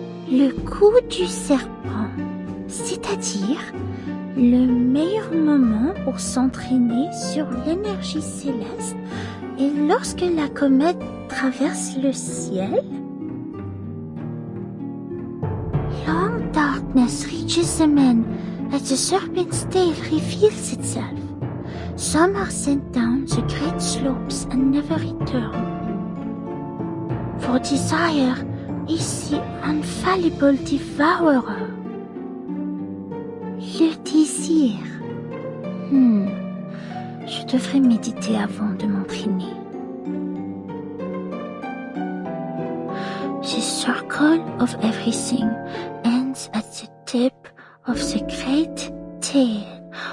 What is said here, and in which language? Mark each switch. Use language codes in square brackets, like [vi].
[fr] Le coup du serpent, c'est-à-dire le meilleur moment pour s'entraîner sur l'énergie céleste est lorsque la comète traverse le ciel. [en] Long darkness reaches the men as the serpent's tail reveals itself. Some are sent down the great slopes and never return. For desire is the infallible devourer. [fr] Le désir. Je devrais méditer avant de m'entraîner. [en] The circle of everything ends at the tip of the great tail.